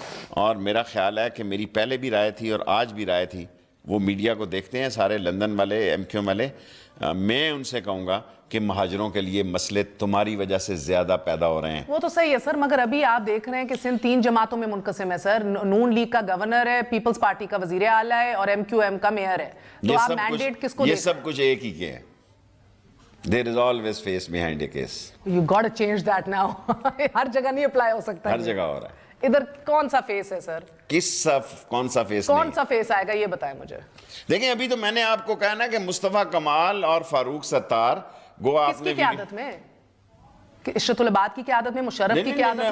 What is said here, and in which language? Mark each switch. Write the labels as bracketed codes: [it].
[ur] اور میرا خیال ہے کہ میری پہلے بھی رائے تھی اور آج بھی رائے تھی, وہ میڈیا کو دیکھتے ہیں سارے لندن والے ایم کیو ایم والے, میں ان سے کہوں گا کہ مہاجروں کے لیے مسئلے تمہاری وجہ سے زیادہ پیدا ہو رہے ہیں. وہ تو صحیح ہے سر, مگر ابھی آپ دیکھ رہے ہیں کہ سندھ 3 جماعتوں میں منقسم ہے سر. نون لیگ کا گورنر ہے, پیپلز پارٹی کا وزیر اعلیٰ ہے, اور ایم کیو ایم کا میئر ہے. تو آپ مینڈیٹ کس کو یہ سب کچھ ایک ہی کے ہیں. [en] There is always face behind a case. You got to change that now. [ur] ہر جگہ نہیں اپلائی ہو سکتا. ہر جگہ ہو رہا ہے. ادھر کون سا فیس ہے سر؟ کون سا فیس کون سا فیس آئے گا یہ بتائیں مجھے. دیکھیں ابھی تو میں نے آپ کو کہا نا کہ مصطفیٰ کمال اور فاروق ستار گو آپ نے قیادت میں, عشرت العباد کی قیادت میں, مشرف کی قیادت میں,